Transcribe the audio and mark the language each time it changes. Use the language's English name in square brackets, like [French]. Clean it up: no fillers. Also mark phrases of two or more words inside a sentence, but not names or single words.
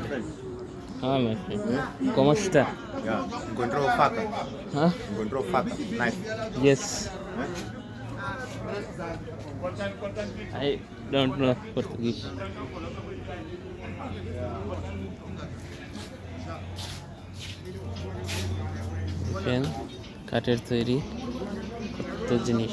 [Bangla] হ্যাঁ ম্যাম, [Spanish] ¿cómo está? Ya, encuentro faca. ¿Ah? Encuentro faca. [English] Knife. Yes. I don't know Portuguese. [Bangla] দেখেন কাঠের তৈরি কত জিনিস।